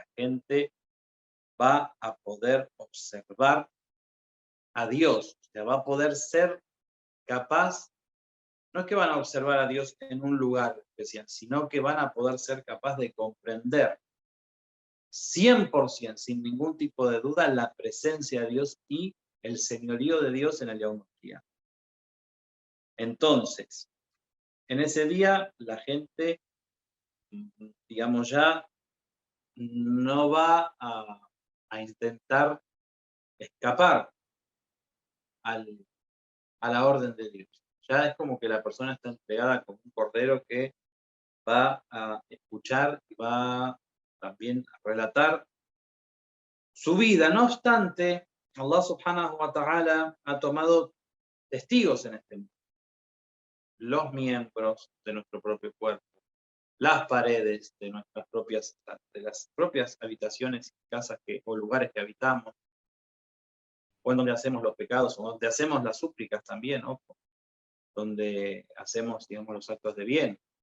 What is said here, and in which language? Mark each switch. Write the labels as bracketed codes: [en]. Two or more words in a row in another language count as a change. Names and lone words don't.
[es] gente va a poder observar a Dios, o sea, va a poder ser capaz, no es que van a observar a Dios en un lugar especial, sino que van a poder ser capaz de comprender 100%, sin ningún tipo de duda, la presencia de Dios y el señorío de Dios en el [ar] يوم القيامة. [es] Entonces, en ese día la gente, digamos ya, no va a intentar escapar a la orden de Dios. Ya es como que la persona está entregada como un cordero que va a escuchar y va también a relatar su vida. No obstante, [ar] الله سبحانه وتعالى [es] ha tomado testigos en este mundo. Los miembros de nuestro propio cuerpo, las paredes de las propias habitaciones, casas o lugares que habitamos, o en donde hacemos los pecados, o donde hacemos las súplicas también, ojo, donde hacemos, digamos, los actos de bien.